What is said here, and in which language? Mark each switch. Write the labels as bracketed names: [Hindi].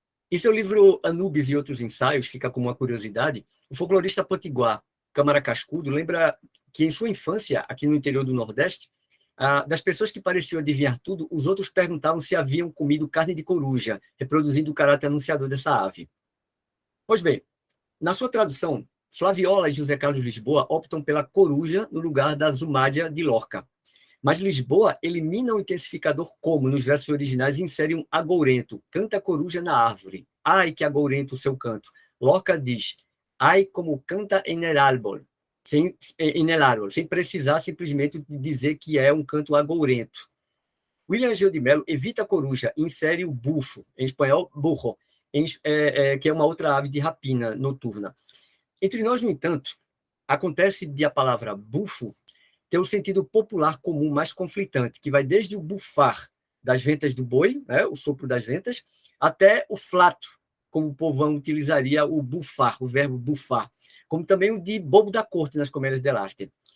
[Portuguese] Em seu livro Anubis e Outros Ensaios, fica como uma curiosidade, o folclorista potiguar Câmara Cascudo lembra que em sua infância, aqui no interior do Nordeste, das pessoas que pareciam adivinhar tudo, os outros perguntavam se haviam comido carne de coruja, reproduzindo o caráter anunciador dessa ave. Pois bem, na sua tradução, Flaviola e José Carlos Lisboa optam pela coruja no lugar da zumádia de Lorca. Mas Lisboa elimina o intensificador como nos versos originais e insere um agourento. Canta a coruja na árvore. Ai, que agourento o seu canto. Lorca diz, [Spanish] ai, como canta en el árbol. [Portuguese] Sem precisar simplesmente dizer que é um canto agourento. William Gil de Mello evita a coruja e insere o bufo, em espanhol, burro, que é uma outra ave de rapina noturna. Entre nós, no entanto, acontece de a palavra bufo ter o sentido popular comum mais conflitante, que vai desde o bufar das ventas do boi, né, o sopro das ventas, até o flato, como o povão utilizaria o bufar, o verbo bufar, como também o de bobo da corte nas comédias dell'arte.